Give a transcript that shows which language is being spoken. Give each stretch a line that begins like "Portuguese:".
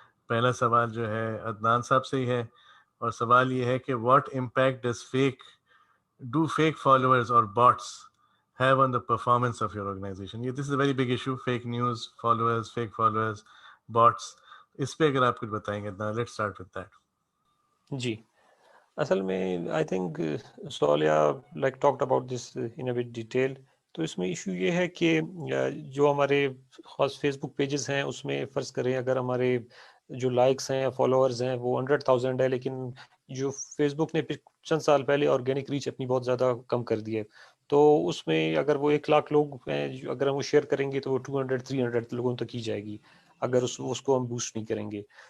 Urdu: پہلا سوال جو ہے عدنان صاحب سے ہی ہے, اور سوال یہ ہے کہ
English: What impact does fake followers اور bots have on the performance of your organization. This is a very big issue, fake news, fake followers, bots.
Urdu: اس پہ اگر آپ کچھ بتائیں گے,
English: let's start with that.
Urdu: جی, اصل میں
English: I think Saliha like talked about this in a bit detail.
Urdu: تو اس میں ایشو یہ ہے کہ جو ہمارے خاص فیس بک پیجز ہیں اس میں فرض کریں اگر ہمارے جو لائکس ہیں یا فالوورز ہیں وہ 100,000 ہے, لیکن جو فیس بک نے چند سال پہلے آرگینک ریچ اپنی بہت زیادہ کم کر دی ہے, تو اس میں اگر وہ 100,000 لوگ ہیں اگر ہم وہ شیئر کریں گے تو وہ 200-300 لوگوں تک ہی جائے گی اگر اس کو ہم بوسٹ نہیں کریں گے.